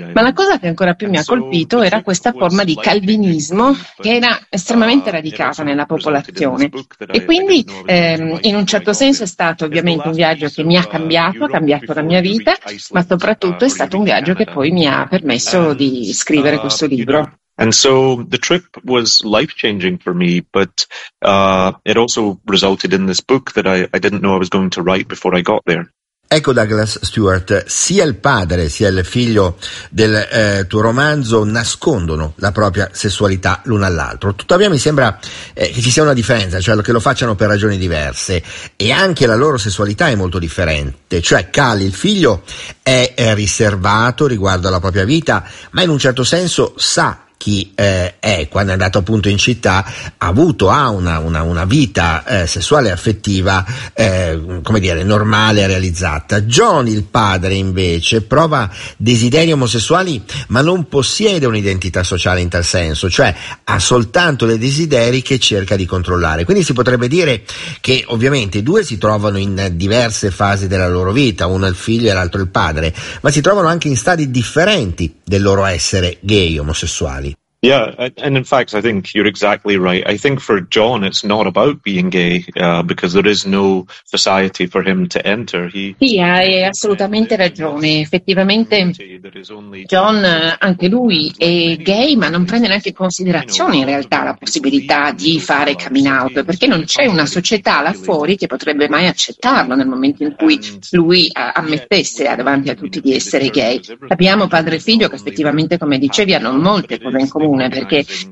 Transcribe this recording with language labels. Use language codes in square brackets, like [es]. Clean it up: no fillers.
[it] Ma la cosa che ancora più mi ha colpito era questa forma di calvinismo che era estremamente radicata nella popolazione. E quindi in un certo senso è stato ovviamente un viaggio che mi ha cambiato la mia vita, ma soprattutto è stato un viaggio che poi mi ha permesso di scrivere questo libro. [en] And so the trip was life-changing for me, but it also resulted in this book that I didn't know I was going to write before I got there. [it] Ecco Douglas Stewart, sia il padre sia il figlio del tuo romanzo nascondono la propria sessualità l'uno all'altro. Tuttavia mi sembra che ci sia una differenza, cioè che lo facciano per ragioni diverse, e anche la loro sessualità è molto differente. Cioè Cali, il figlio, è riservato riguardo alla propria vita, ma in un certo senso sa chi è, quando è andato appunto in città, ha una vita sessuale e affettiva, come dire, normale, realizzata. John, il padre, invece, prova desideri omosessuali, ma non possiede un'identità sociale in tal senso, cioè ha soltanto dei desideri che cerca di controllare. Quindi si potrebbe dire che ovviamente i due si trovano in diverse fasi della loro vita, uno il figlio e l'altro il padre, ma si trovano anche in stadi differenti del loro essere gay, omosessuali. [en] Yeah, and in fact, I think you're exactly right. I think for John, it's not about being gay, because there is no society for him to enter. [it] Sì, hai assolutamente ragione. Effettivamente, John, anche lui, è gay, ma non prende neanche in considerazione, in realtà, la possibilità di fare coming out, perché non c'è una società là fuori che potrebbe mai accettarlo nel momento in cui lui ammettesse davanti a tutti di essere gay. Abbiamo padre e figlio che effettivamente, come dicevi, hanno molte cose in comune, perché